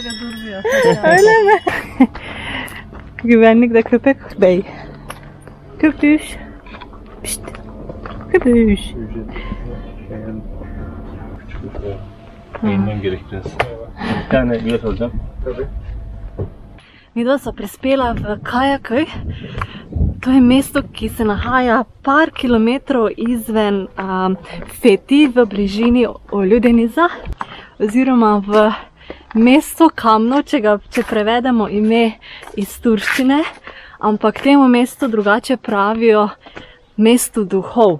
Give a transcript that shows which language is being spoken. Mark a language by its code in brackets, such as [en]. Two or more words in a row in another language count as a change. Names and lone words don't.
[tr] Böyle durmuyor. Öyle mi? Güvenlikle köpek bey. Köpüş. Pişt. Köpüş. Yayından gerek biraz. Bir tane bilet alacağım. [sl] Midva sva prispela v Kajakoj. To je mesto, ki se nahaja par kilometrov izven Feti v bližini Oljudeniza oziroma v mesto Kamno, če prevedemo ime iz turščine, ampak temu mestu drugače pravijo mesto duhov.